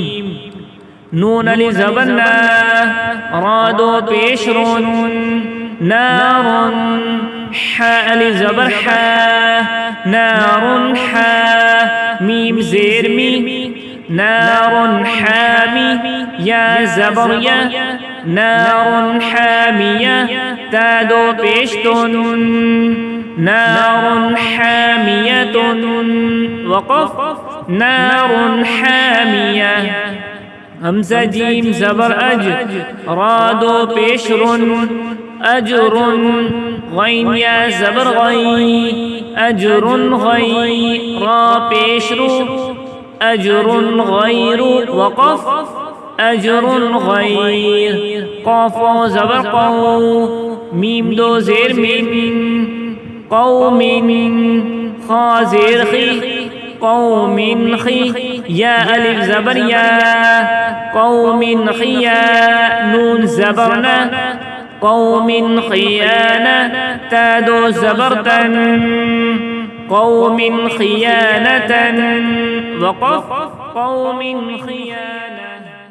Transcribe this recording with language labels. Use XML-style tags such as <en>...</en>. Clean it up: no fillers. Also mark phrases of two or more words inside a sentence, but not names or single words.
<ur>نون علی زبر نا، را دو پیش رن، نار، حا علی زبر حا، نار حا، میم زیر می، نار حامی، یا زبر یا، نار حامیہ، تا دو پیش تن، نار حامیۃ، وقف نار حامیہ۔ حمزہ جیم زبر اج، را دو پیش رن، اجر، غین یا زبر غی، اجر غی، را پیش رو، اجر غیر، وقف اجر غیر۔ قاف زبر قو، میم دو زیر من، قوم، خا زیر خی، قوم خی، یا الف زبر یا، قوم خیا، نون زبر نا، قوم خیانہ، تا دو زبر تن، قوم خیانة، وقف قوم خیانة۔</ur>